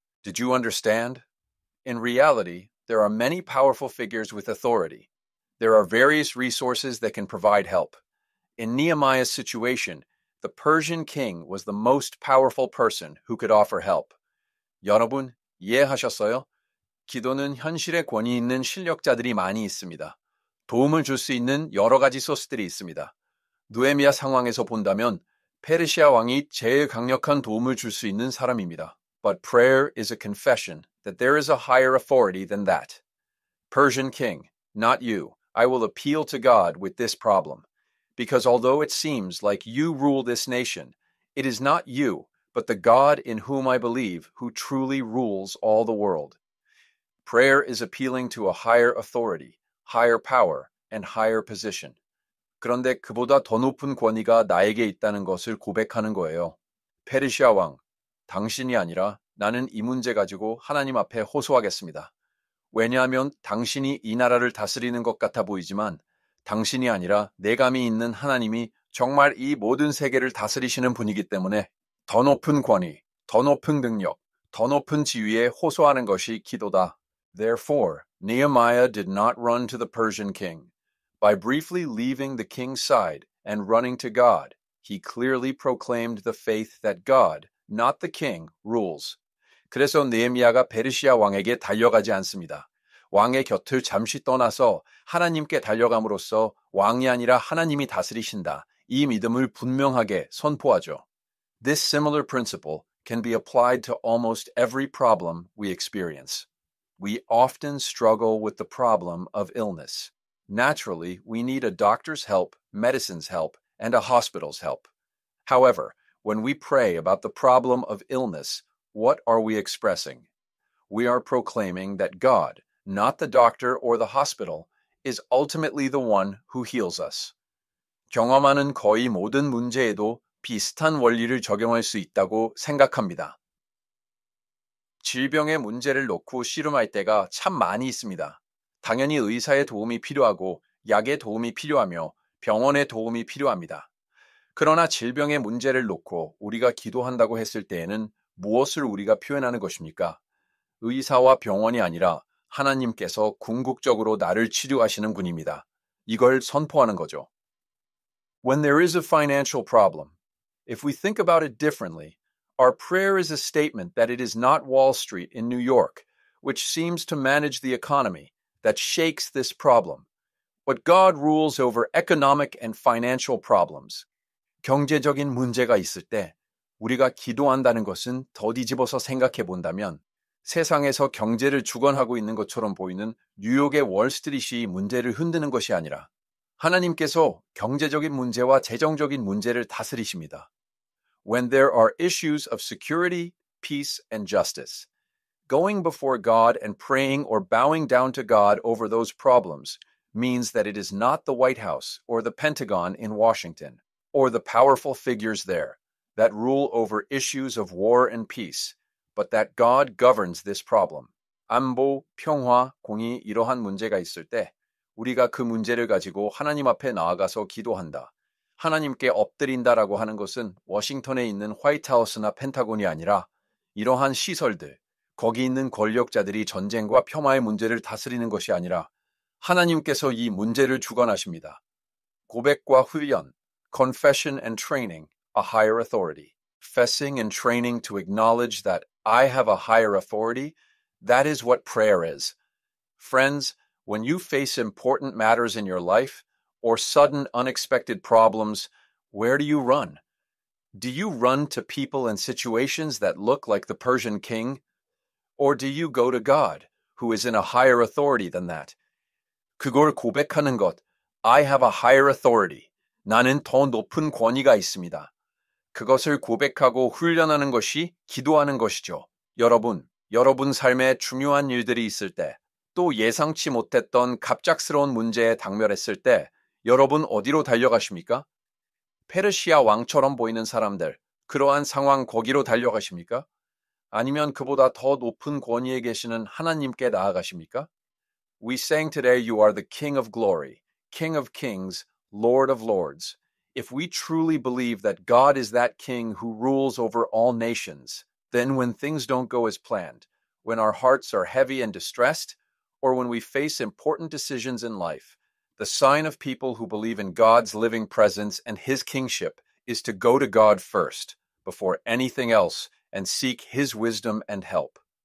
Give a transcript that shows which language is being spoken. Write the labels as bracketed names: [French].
[English] Did you understand? In reality, there are many powerful figures with authority. There are various resources that can provide help. In Nehemiah's situation, the Persian king was the most powerful person who could offer help. [Korean] 여러분, 이해하셨어요? 기도는 현실에 권위 있는 실력자들이 많이 있습니다. 도움을 줄 수 있는 여러 가지 소스들이 있습니다. 느헤미야 상황에서 본다면 페르시아 왕이 제일 강력한 도움을 줄 수 있는 사람입니다. [English] But prayer is a confession that there is a higher authority than that. Persian king, not you. I will appeal to God with this problem. Because although it seems like you rule this nation, it is not you, but the God in whom I believe who truly rules all the world. Prayer is appealing to a higher authority, higher power, and higher position. [Korean] 그런데 그보다 더 높은 권위가 나에게 있다는 것을 고백하는 거예요. 페르시아 왕, 당신이 아니라 나는 이 문제 가지고 하나님 앞에 호소하겠습니다. 왜냐하면 당신이 이 나라를 다스리는 것 같아 보이지만 당신이 아니라 내감이 있는 하나님이 정말 이 모든 세계를 다스리시는 분이기 때문에 더 높은 권위, 더 높은 능력, 더 높은 지위에 호소하는 것이 기도다. [English] Therefore, Nehemiah did not run to the Persian king. By briefly leaving the king's side and running to God, he clearly proclaimed the faith that God, not the king, rules. [Korean] 그래서 느헤미야가 페르시아 왕에게 달려가지 않습니다. 왕의 곁을 잠시 떠나서 하나님께 달려감으로써 왕이 아니라 하나님이 다스리신다. 이 믿음을 분명하게 선포하죠. [English] This similar principle can be applied to almost every problem we experience. We often struggle with the problem of illness. Naturally, we need a doctor's help, medicine's help, and a hospital's help. However, when we pray about the problem of illness, what are we expressing? We are proclaiming that God, not the doctor or the hospital, is ultimately the one who heals us. [Korean] 경험하는 거의 모든 문제에도 비슷한 원리를 적용할 수 있다고 생각합니다. 질병의 문제를 놓고 씨름할 때가 참 많이 있습니다. 당연히 의사의 도움이 필요하고 약의 도움이 필요하며 병원의 도움이 필요합니다. 그러나 질병의 문제를 놓고 우리가 기도한다고 했을 때에는 무엇을 우리가 표현하는 것입니까? 의사와 병원이 아니라 하나님께서 궁극적으로 나를 치료하시는 분입니다. 이걸 선포하는 거죠. [English] When there is a financial problem, if we think about it differently, our prayer is a statement that it is not Wall Street in New York, which seems to manage the economy, that shakes this problem. But God rules over economic and financial problems. [Korean] 경제적인 문제가 있을 때 우리가 기도한다는 것은 더 뒤집어서 생각해 본다면 세상에서 경제를 주관하고 있는 것처럼 보이는 뉴욕의 월스트리트이 문제를 흔드는 것이 아니라 하나님께서 경제적인 문제와 재정적인 문제를 다스리십니다. [English] When there are issues of security, peace, and justice, going before God and praying or bowing down to God over those problems means that it is not the White House or the Pentagon in Washington or the powerful figures there that rule over issues of war and peace, but that God governs this problem. [Korean] 안보, 평화, 공의 이러한 문제가 있을 때 우리가 그 문제를 가지고 하나님 앞에 나아가서 기도한다. 하나님께 엎드린다라고 하는 것은 워싱턴에 있는 화이트하우스나 펜타곤이 아니라 이러한 시설들, 거기 있는 권력자들이 전쟁과 평화의 문제를 다스리는 것이 아니라 하나님께서 이 문제를 주관하십니다. 고백과 훈련, [English] confession and training, a higher authority. Confessing and training to acknowledge that I have a higher authority, that is what prayer is. Friends, when you face important matters in your life or sudden unexpected problems, where do you run? Do you run to people and situations that look like the Persian king? Or do you go to God, who is in a higher authority than that? [Korean] 그걸 고백하는 것, [English] I have a higher authority. [Korean] 나는 더 높은 권위가 있습니다. 그것을 고백하고 훈련하는 것이 기도하는 것이죠. 여러분 삶에 중요한 일들이 있을 때, 또 예상치 못했던 갑작스러운 문제에 당면했을 때, 여러분 어디로 달려가십니까? 페르시아 왕처럼 보이는 사람들, 그러한 상황 거기로 달려가십니까? 아니면 그보다 더 높은 권위에 계시는 하나님께 나아가십니까? [English] We sang today, You are the King of glory, King of kings, Lord of lords. If we truly believe that God is that King who rules over all nations, then when things don't go as planned, when our hearts are heavy and distressed, or when we face important decisions in life, the sign of people who believe in God's living presence and His kingship is to go to God first, before anything else, and seek His wisdom and help.